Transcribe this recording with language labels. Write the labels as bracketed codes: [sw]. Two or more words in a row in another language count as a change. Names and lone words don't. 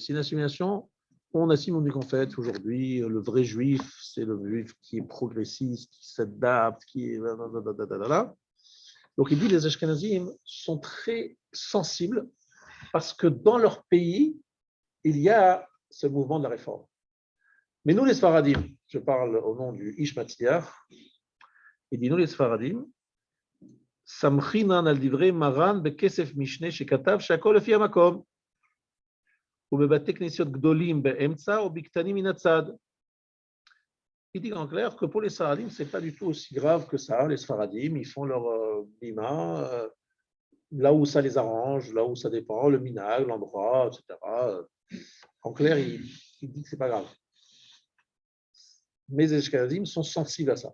[fr] C'est une assimilation, on assume, on dit qu'en fait, aujourd'hui, le vrai juif, c'est le juif qui est progressiste, qui s'adapte, qui est. Donc il dit les Ashkenazim sont très sensibles parce que dans leur pays, il y a ce mouvement de la réforme. Mais nous les Sfaradim, je parle au nom du Ish Matzliach, il dit nous les Sfaradim, [he] סמכינן על דברי מרן בכסף משנה שכתב שהכל לפי המקום. ובבתי כנסיות גדולים באמצע או בקטנים מן הצד. [fr] Il dit en clair que pour les Sfaradim, ce n'est pas du tout aussi grave que ça. Les Sfaradim, ils font leur bima là où ça les arrange, là où ça dépend, le minag, l'endroit, etc. En clair, il dit que ce n'est pas grave. Mais les Ashkenazim sont sensibles à ça.